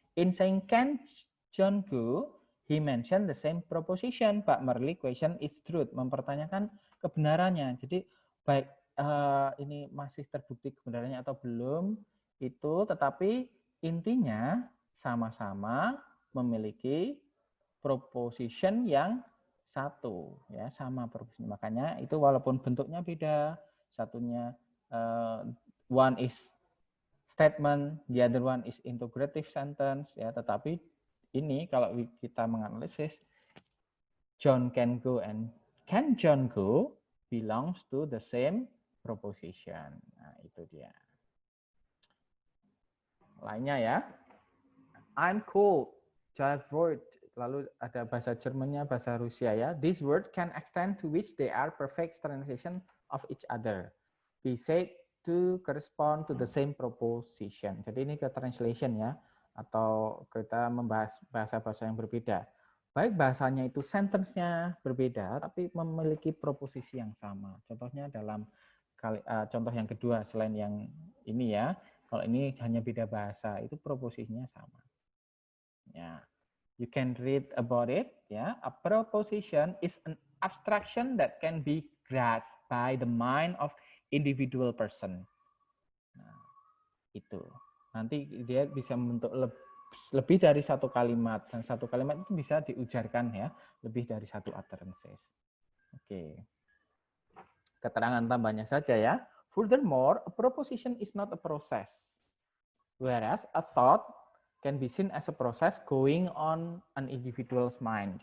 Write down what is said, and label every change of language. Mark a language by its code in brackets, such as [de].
[en] In saying can John go, he mentioned the same proposition, but merely question its truth, mempertanyakan kebenarannya. [id] Jadi baik ini masih terbukti kebenarannya atau belum itu, tetapi intinya sama-sama memiliki proposition yang satu ya, sama proposition. Makanya itu walaupun bentuknya beda, satunya one is statement, the other one is integrative sentence ya, tetapi ini kalau kita menganalisis John can go and can John go belongs to the same proposition. Nah, itu dia. [en] Lainnya ya. I'm cold, child word. [id] Lalu ada bahasa Jermannya, bahasa Rusia ya. [en] This word can extend to which they are perfect translation of each other. [id] Be said to correspond to the same proposition. Jadi ini ke translation ya, atau kita membahas bahasa-bahasa yang berbeda. Baik bahasanya itu sentence-nya berbeda, tapi memiliki proposisi yang sama. Contohnya dalam contoh yang kedua, selain yang ini ya, kalau ini hanya beda bahasa, itu proposisinya sama. [en] Ya, you can read about it. Ya, a proposition is an abstraction that can be grasped by the mind of individual person. [id] Nah, itu. Nanti dia bisa membentuk lebih dari satu kalimat, dan satu kalimat itu bisa diujarkan ya, lebih dari satu utterances. Oke. Keterangan tambahnya saja ya. [en] Furthermore, a proposition is not a process, whereas a thought can be seen as a process going on an individual's mind.